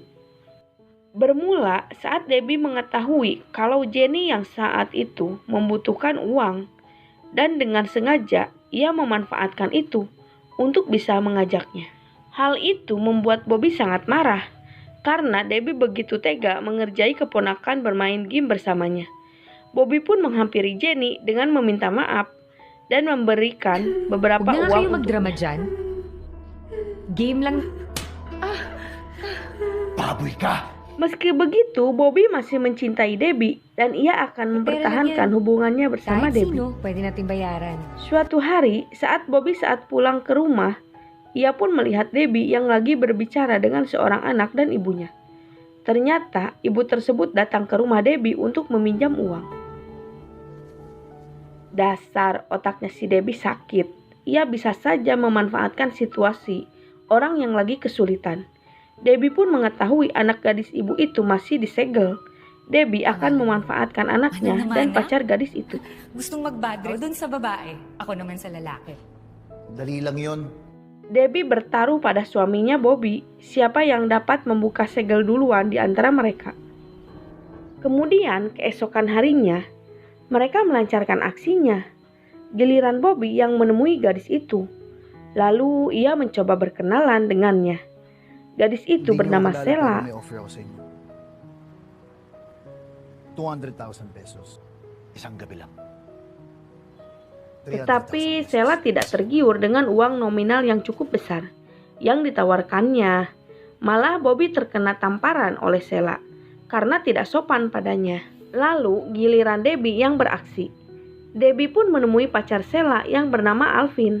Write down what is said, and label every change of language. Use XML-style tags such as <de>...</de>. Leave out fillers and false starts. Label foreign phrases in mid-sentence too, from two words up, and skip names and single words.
<id>Bermula saat Debbie mengetahui kalau Jenny yang saat itu membutuhkan uang dan dengan sengaja ia memanfaatkan itu untuk bisa mengajaknya. Hal itu membuat Bobby sangat marah karena Debbie begitu tega mengerjai keponakan bermain game bersamanya. Bobby pun menghampiri Jenny dengan meminta maaf dan memberikan beberapa</id> <tl>Huwag na nga</tl> <id>uang</id> <tl>kayo magdrama</tl> <id>untuknya.</id> <tl>dyan. Game lang. Baboy ka!</tl> <id>Meski begitu, Bobby masih mencintai Debbie dan ia akan mempertahankan hubungannya bersama</id> <tl>Kahit</tl> <id>Debbie.</id> <tl>sino, pwede natin bayaran.</tl> <id>Suatu hari, saat Bobby pulang ke rumah, ia pun melihat Debbie yang lagi berbicara dengan seorang anak dan ibunya. Ternyata, ibu tersebut datang ke rumah Debbie untuk meminjam uang. Dasar otaknya si Debbie sakit. Ia bisa saja memanfaatkan situasi orang yang lagi kesulitan. Debbie pun mengetahui anak gadis ibu itu masih disegel. Debbie akan memanfaatkan anaknya dan pacar gadis itu.</id> <tl>Gustong magbadre dun sa babae. Ako naman sa lalaki. Dali lang yun.</tl> <id>Debbie bertaruh pada suaminya Bobby, siapa yang dapat membuka segel duluan di antara mereka. Kemudian keesokan harinya, mereka melancarkan aksinya. Giliran Bobby yang menemui gadis itu. Lalu ia mencoba berkenalan dengannya. Gadis itu bernama Sela.</id> <tl>May offer ako sa inyo. 200,000 pesos. Isang gabi lang.</tl> <id>Tetapi Sela tidak tergiur dengan uang nominal yang cukup besar yang ditawarkannya. Malah Bobby terkena tamparan oleh Sela karena tidak sopan padanya. Lalu giliran Debbie yang beraksi. Debbie pun menemui pacar Sela yang bernama Alvin.</id>